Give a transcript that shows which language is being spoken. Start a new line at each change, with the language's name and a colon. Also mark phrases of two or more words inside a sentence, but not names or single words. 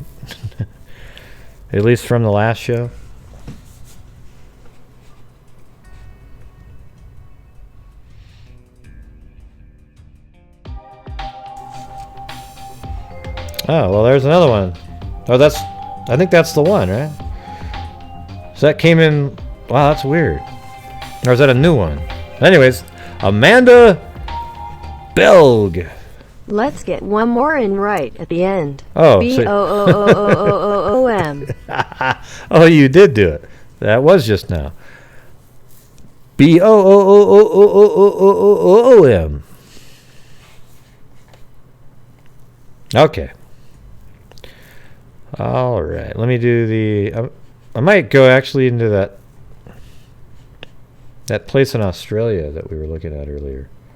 English: At least from the last show? Oh, well, there's another one. Oh, I think that's the one, right? So that came in. Wow, that's weird. Or is that a new one? Anyways, Amanda Belg. Let's get one more in right at the end. Oh, B-O-O-O-O-O-O-O-M. Oh, you did do it. That was just now. B-O-O-O-O-O-O-O-O-O-M. Okay. All right. Let me do the... I might go actually into that place in Australia that we were looking at earlier.